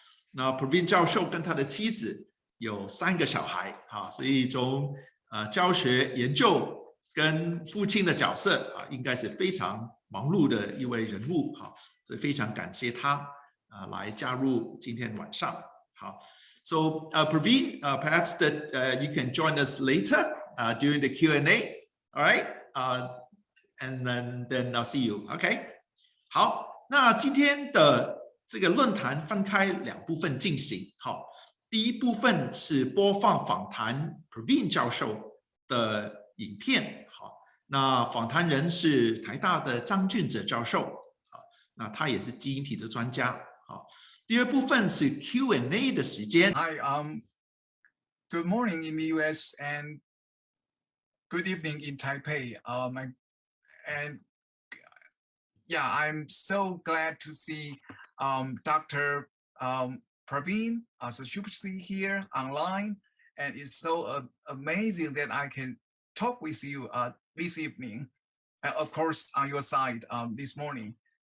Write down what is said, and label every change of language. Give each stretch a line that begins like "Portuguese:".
Chinese: 那 Praveen 教授跟他的妻子有3个小孩所以从教学研究跟父亲的角色应该是非常忙碌的一位人物所以非常感谢他来加入今天晚上。
English: 好 So Praveen, perhaps that you can join us later during the Q&A. All right, and then I'll see you. Okay.
Chinese: 好，那今天的这个论坛分开2部分进行。第一部分是播放访谈 Praveen 教授的影片。那访谈人是台大的张俊哲教授，那他也是基因体的专家。第二部分是 Q&A 的时间。
English: Hi, good morning in the U.S. and good evening in Taipei. And yeah, I'm so glad to see Dr. Praveen Sethupathy here online, and it's so amazing that I can talk with you this evening, of course, on your side this morning.